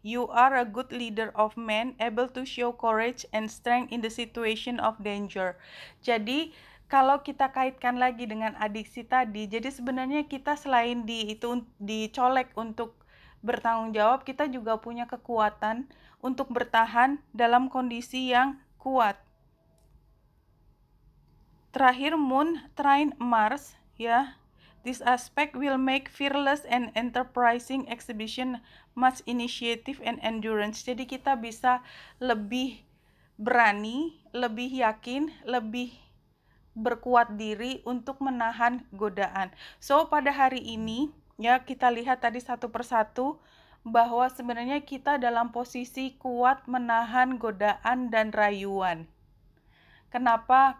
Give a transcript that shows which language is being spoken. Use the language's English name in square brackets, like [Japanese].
[English] You are a good leader of men, able to show courage and strength in the situation of danger. [Indonesian] Jadi kalau kita kaitkan lagi dengan adiksi tadi, jadi sebenarnya kita selain dicolek untuk bertanggung jawab, kita juga punya kekuatan untuk bertahan dalam kondisi yang kuat. Terakhir, Moon trine Mars ya. [English] This aspect will make fearless and enterprising exhibition much initiative and endurance. [Indonesian] Jadi kita bisa lebih berani, lebih yakin, lebih berkuat diri untuk menahan godaan. So pada hari ini Ya, kita lihat tadi satu persatu bahwa sebenarnya kita dalam posisi kuat menahan godaan dan rayuan. Kenapa?